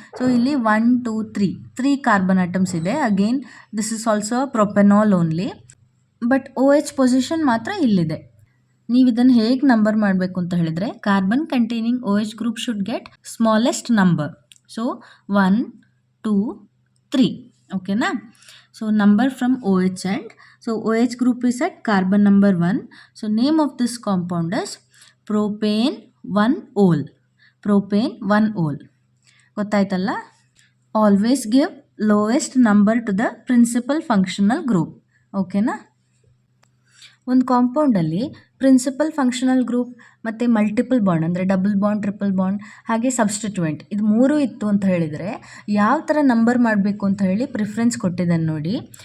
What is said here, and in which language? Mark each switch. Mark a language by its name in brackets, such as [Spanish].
[English] So ಇಲ್ಲಿ 1 2 3 carbon atoms ಇದೆ. Again this is also propanol only, but OH position ಮಾತ್ರ ಇಲ್ಲಿದೆ. [Kannada] ನೀವು ಇದನ್ನು ಹೇಗೆ ನಂಬರ್ ಮಾಡಬೇಕು ಅಂತ ಹೇಳಿದರೆ, [English] Carbon containing OH group should get smallest number. So 1 2 3. ಓಕೆನಾ? So number from OH end. So OH group is at carbon number 1. So name of this compound is propane 1-ol. Propane 1-ol. [Kannada] ಗೊತ್ತಾಯ್ತಲ್ಲ? [English] Always give lowest number to the principal functional group. ಓಕೆನಾ? [Kannada] ಒಂದು ಕಾಂಪೌಂಡಲ್ಲಿ principal functional group ಮತ್ತು multiple bond ಅಂದರೆ double bond, triple bond, ಹಾಗೆ substituent, ಇದು ಮೂರು ಇತ್ತು ಅಂತ ಹೇಳಿದರೆ ಯಾವ ಥರ ನಂಬರ್ ಮಾಡಬೇಕು ಅಂತ ಹೇಳಿ ಪ್ರಿಫರೆನ್ಸ್ ಕೊಟ್ಟಿದ್ದಾನೆ ನೋಡಿ.